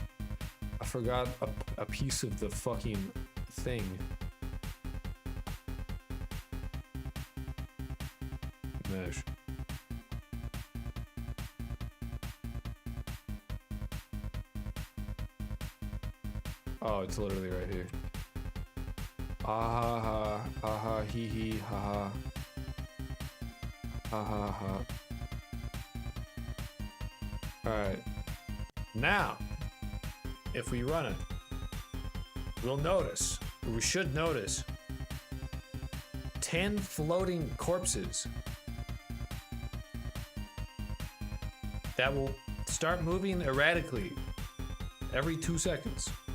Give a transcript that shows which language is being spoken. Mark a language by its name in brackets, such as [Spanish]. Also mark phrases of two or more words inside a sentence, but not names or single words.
[English] I forgot a piece of the fucking thing. Mesh. Oh, it's literally right here. Ah ha ha, ah ha, hee hee, ha ha. Ha ha ha. Alright. Now, if we run it, we'll notice, or we should notice, 10 floating corpses that will start moving erratically every 2 seconds.